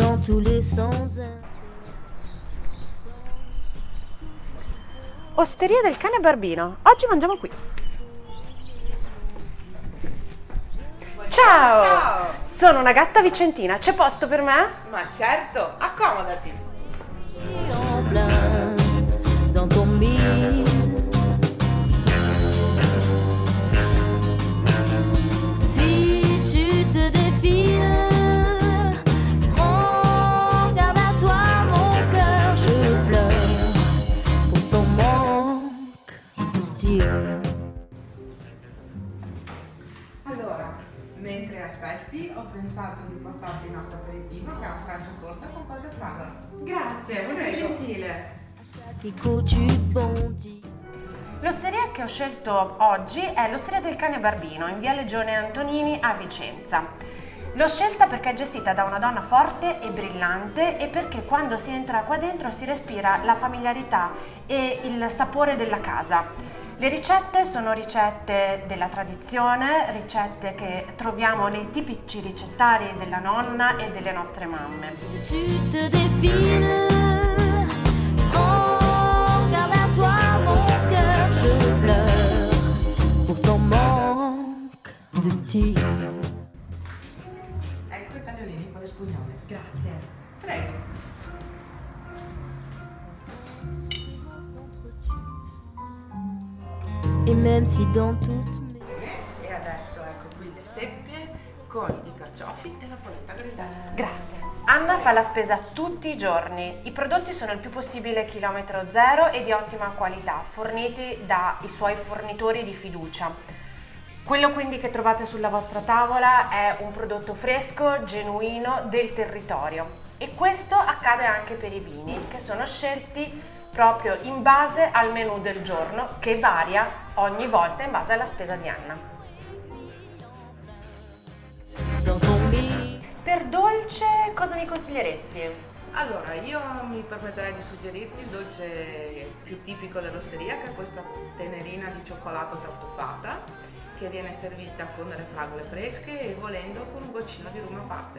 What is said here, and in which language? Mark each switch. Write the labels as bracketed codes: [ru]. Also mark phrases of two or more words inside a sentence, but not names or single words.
[fr] tous les sens. [it] Osteria del Cane Barbino. Oggi mangiamo qui. Ciao! Ciao! Sono una gatta vicentina. C'è posto per me? Ma certo, accomodati! [fr] En plein dans ton mille. Si tu te défiles, prends garde à toi mon cœur, je pleure pour ton manque de style. [it] Allora, mentre aspetti, ho pensato di portarti il nostro aperitivo, che è una francia corta con qualche fragola. Grazie, molto Prego. gentile. [fr] Chico, tu bondis. [it] L'osteria che ho scelto oggi è l'Osteria del Cane Barbino in via Legione Antonini a Vicenza. L'ho scelta perché è gestita da una donna forte e brillante e perché quando si entra qua dentro si respira la familiarità e il sapore della casa. Le ricette sono ricette della tradizione, ricette che troviamo nei tipici ricettari della nonna e delle nostre mamme. [fr] Tu te défiles, prends garde à toi mon cœur, je pleure pour ton manque de style. [it] Ecco i tagliolini con le spugnole. Grazie. Prego. [fr] Et même si dans toutes mes... [it] E adesso ecco qui le seppie con i carciofi e la polenta grillata. Grazie. Anna fa la spesa tutti i giorni. I prodotti sono il più possibile chilometro zero e di ottima qualità, forniti dai suoi fornitori di fiducia. Quello quindi che trovate sulla vostra tavola è un prodotto fresco, genuino, del territorio. E questo accade anche per i vini, che sono scelti proprio in base al menù del giorno, che varia ogni volta in base alla spesa di Anna. [fr] dans ton mille. [it] Per dolce cosa mi consiglieresti? Allora, io mi permetterei di suggerirti il dolce più tipico dell'osteria, che è questa tenerina di cioccolato tartufata, che viene servita con delle fragole fresche e volendo con un goccino di rum a parte.